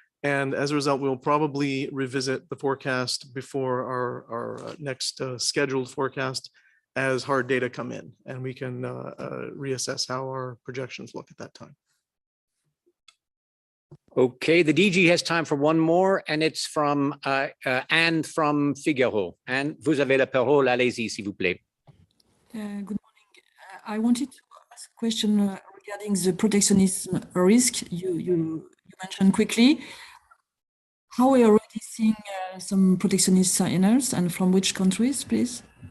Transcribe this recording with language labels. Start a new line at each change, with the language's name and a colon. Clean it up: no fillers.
English: And as a result, we'll probably revisit the forecast before our next scheduled forecast as hard data come in, and we can reassess how our projections look at that time. Okay, the DG has time for one more, and it's from Anne from Figaro.
French: Anne, vous avez la parole, allez-y, s'il vous plaît.
English: Good morning. I wanted to ask a question regarding the protectionism risk you mentioned quickly. How are we already seeing some protectionist signals, and from which countries, please?